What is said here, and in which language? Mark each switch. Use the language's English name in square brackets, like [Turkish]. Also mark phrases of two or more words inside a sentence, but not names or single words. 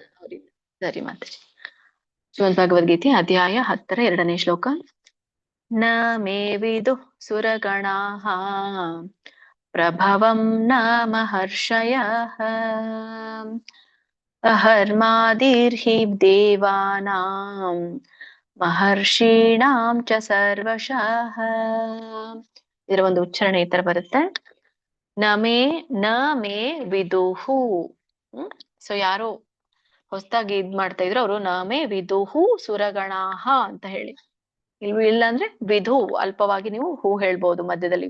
[Kannada] ಸರಿ ಮಾತಾಜಿ. ಶ್ರೀಮದ್ ಭಗವದ್ಗೀತೆ ಅಧ್ಯಾಯ 10 2ನೇ ಶ್ಲೋಕ. [Sanskrit] ನ ಮೇ ವಿದು ಸುರಗಣಾಃ ಪ್ರಭವಂ ನ ಮಹರ್ಷಯಃ ಅಹರ್ಮಾದಿರ್ಹಿ ದೇವಾನಾಂ ಮಹರ್ಷೀಣಾಂ ಚ ಸರ್ವಶಃ. [Kannada] ಇದರ ಒಂದು ಉಚ್ಚಾರಣೆ ಈ ತರ ಬರುತ್ತೆ. [Sanskrit] ನ ಮೇ ವಿದುಹು. [Kannada] ಸೊ ಯಾರು ಹೊಸದಾಗಿ ಇದ್ ಮಾಡ್ತಾ ಇದ್ರು ಅವರು [Sanskrit] ನ ಮೇ ವಿದುಹು ಸುರಗಣಾಃ [Kannada] ಅಂತ ಹೇಳಿ. ಇಲ್ಲ ಅಂದ್ರೆ ವಿಧು ಅಲ್ಪವಾಗಿ ನೀವು ಹೂ ಹೇಳ್ಬೋದು ಮಧ್ಯದಲ್ಲಿ.